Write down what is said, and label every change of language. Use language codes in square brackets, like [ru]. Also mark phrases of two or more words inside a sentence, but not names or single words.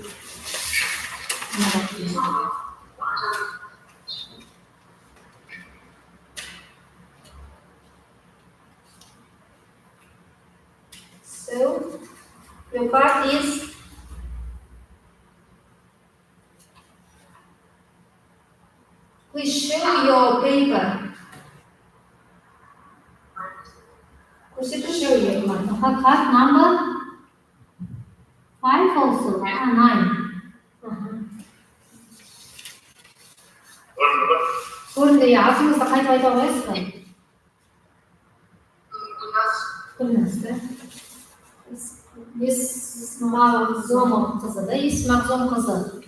[en] So, your part is please show your paper. Could you show your paper? Card number 5 also. 9. [kk] Көрінді, атыңызды қайтып айта қоясыз ба? Көрінесіз, да? Есмағзомов қызы, да? Есмағзом қызы.